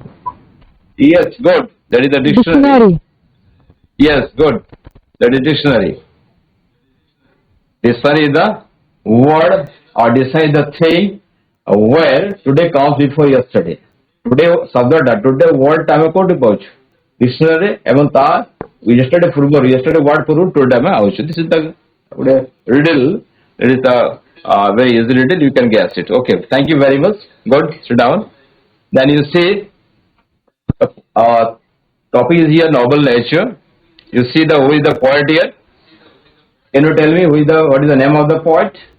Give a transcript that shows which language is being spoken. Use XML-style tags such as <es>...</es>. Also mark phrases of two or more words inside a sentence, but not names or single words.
<en>Yes, good. That is the dictionary. Dictionary. Yes, good. That is dictionary. Dictionary is the word or dictionary is the thing where today comes before yesterday.</en> <or>Today ଶବ୍ଦଟା</or> <en>today word</en> <or>ଆମେ କୋଉଠି ପାଉଛୁ dictionary ଏବଂ ତା yesterday ପୂର୍ବରୁ</or> <en>yesterday word</en> <or>ପୂର୍ବରୁ today ଆମେ ଆଉଛୁ.</or> <en>This is the ଗୋଟେ riddle. It is the very easy riddle. You can guess it. Okay. Thank you very much. Good. Sit down. Then you see topic is here noble nature. You see the who is the poet here. Can you tell me what is the name of the poet?</en>